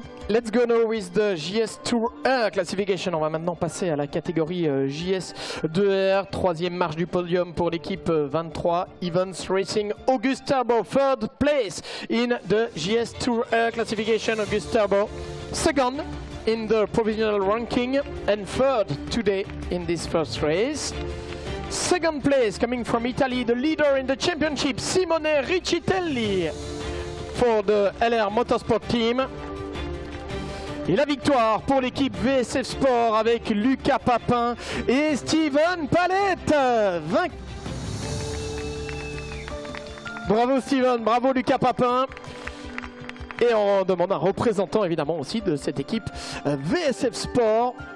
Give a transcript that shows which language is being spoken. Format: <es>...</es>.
<en>Let's go now with the JS2 R classification.</en> <fr>On va maintenant passer à la catégorie JS2 R. Troisième marche du podium pour l'équipe 23.</fr> <en>Evans Racing, Auguste Turbo. Third place in the JS2 R classification, Auguste Turbo. Second in the provisional ranking and third today in this first race. Second place coming from Italy, the leader in the championship, Simone Riccitelli for the LR Motorsport team.</en> <fr>Et la victoire pour l'équipe VSF Sport avec Lucas Papin et Steven Palette. Bravo Steven, bravo Lucas Papin. Et on demande un représentant évidemment aussi de cette équipe VSF Sport.</fr>